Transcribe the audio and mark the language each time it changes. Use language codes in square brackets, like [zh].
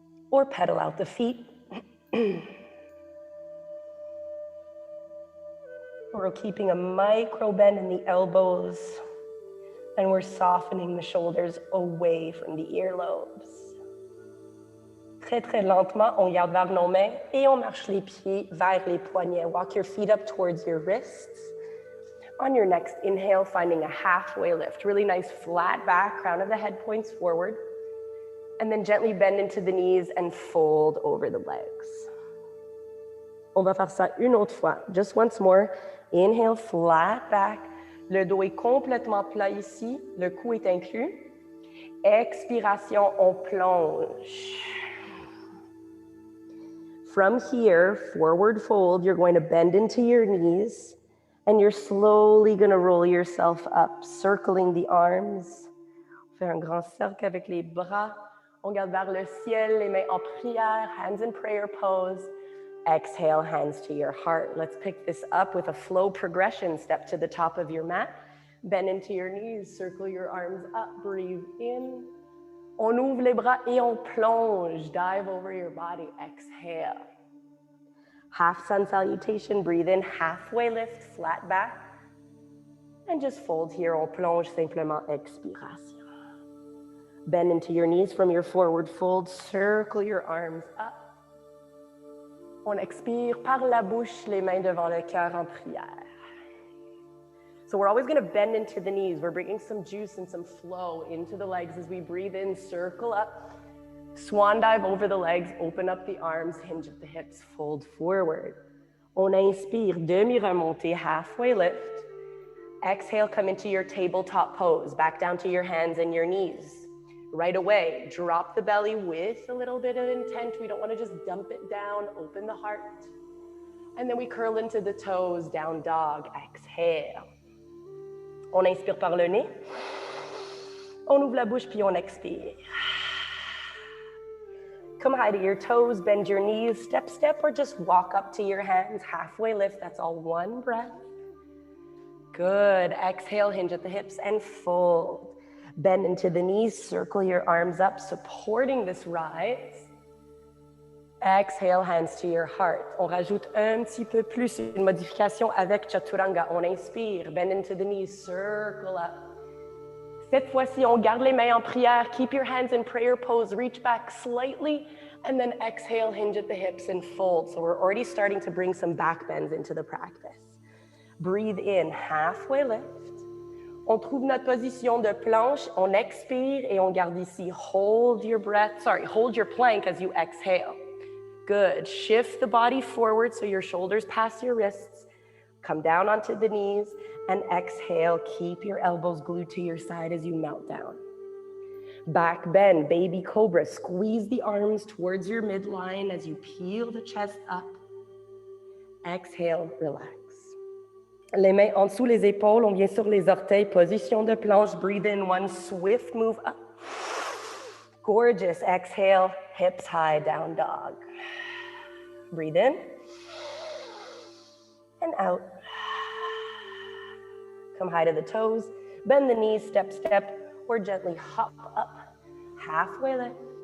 [en] Or pedal out the feet. We're keeping a micro bend in the elbows. And we're softening the shoulders away from the earlobes. [fr] Très, très lentement, on garde vers nos mains et on marche les pieds vers les poignets. [en] Walk your feet up towards your wrists. On your next inhale, finding a halfway lift. Really nice flat back, crown of the head points forward. And then gently bend into the knees and fold over the legs. [fr] On va faire ça une autre fois. [en] Just once more. Inhale, flat back. [fr] Le dos est complètement plat ici. Le cou est inclus. Expiration, on plonge. [en] From here, forward fold, you're going to bend into your knees and you're slowly going to roll yourself up, circling the arms. [fr] Faire un grand cercle avec les bras. On garde vers le ciel, les mains en prière, [en] hands in prayer pose. Exhale, hands to your heart. Let's pick this up with a flow progression. Step to the top of your mat. Bend into your knees, circle your arms up, breathe in. [fr] On ouvre les bras et on plonge. [en] Dive over your body, exhale. Half sun salutation, breathe in, halfway lift, flat back. And just fold here, [fr] on plonge, simplement expiration. [en] Bend into your knees from your forward fold, circle your arms up. [fr] On expire par la bouche, les mains devant le cœur en prière. [en] So we're always going to bend into the knees. We're bringing some juice and some flow into the legs as we breathe in, circle up. Swan dive over the legs, open up the arms, hinge at the hips, fold forward. [fr] On inspire, demi-remontée, [en] halfway lift. Exhale, come into your tabletop pose, back down to your hands and your knees. Right away, drop the belly with a little bit of intent. We don't want to just dump it down, open the heart. And then we curl into the toes, down dog, exhale. [fr] On inspire par le nez. On ouvre la bouche, puis on expire. [en] Come high to your toes, bend your knees, step, step, or just walk up to your hands, halfway lift. That's all one breath. Good. Exhale, hinge at the hips and fold. Bend into the knees, circle your arms up, supporting this rise. Exhale, hands to your heart. [fr] On rajoute un petit peu plus, une modification avec Chaturanga. On inspire, [en] bend into the knees, circle up. [fr] Cette fois-ci, on garde les mains en prière. [en] Keep your hands in prayer pose, reach back slightly, and then exhale, hinge at the hips and fold. So we're already starting to bring some back bends into the practice. Breathe in, halfway lift. [fr] On trouve notre position de planche, on expire et on garde ici. [en] Hold your breath, hold your plank as you exhale. Good, shift the body forward so your shoulders pass your wrists. Come down onto the knees and exhale. Keep your elbows glued to your side as you melt down. Back bend, baby cobra. Squeeze the arms towards your midline as you peel the chest up. Exhale, relax. [fr] Les mains en dessous les épaules, on vient sur les orteils, position de planche, [en] breathe in, one swift move up. Gorgeous, exhale, hips high, down dog. Breathe in and out. Come high to the toes, bend the knees, step, step, or gently hop up, halfway lift.